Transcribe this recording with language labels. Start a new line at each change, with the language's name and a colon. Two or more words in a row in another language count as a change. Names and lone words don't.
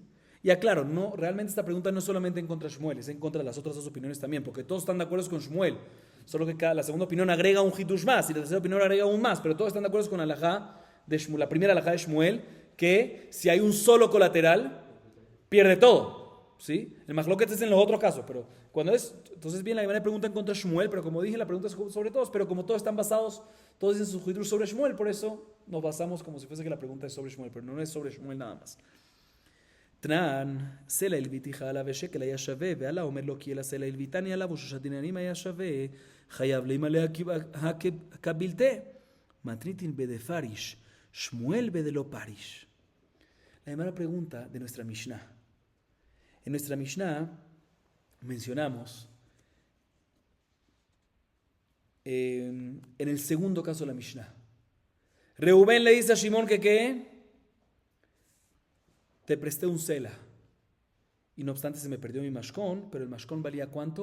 Spanish: Y aclaro, no, realmente esta pregunta no es solamente en contra de Shmuel, es en contra de las otras dos opiniones también, porque todos están de acuerdo con Shmuel, solo que la segunda opinión agrega un hitush más y la tercera opinión agrega un más, pero todos están de acuerdo con la primera alajá de Shmuel, que si hay un solo colateral, pierde todo, ¿sí? El majloquet es en los otros casos, pero cuando es, entonces bien, la Gemara pregunta en contra de Shmuel, pero como dije, la pregunta es sobre todos, pero como todos están basados, todos dicen sus hitush sobre Shmuel, por eso nos basamos como si fuese que la pregunta es sobre Shmuel, pero no es sobre Shmuel nada más.
Hebrew: תנן, סלע הלוויתיך עליו ושקל היה שווה, ועלה אומר לו כי אל הסלע הלוויתני עליו ושלושה דינרים היה שווה, חייב למלא הקבילתה. מתניתין בדפריש, שמואל בדלא פריש.
Spanish: La primera pregunta de nuestra Mishnah. En nuestra Mishnah mencionamos en el segundo caso de la Mishnah. Reubén le dice a Shimón que ¿qué? Te presté un sela y no obstante se me perdió mi mashkon, pero el mashkon valía ¿cuánto?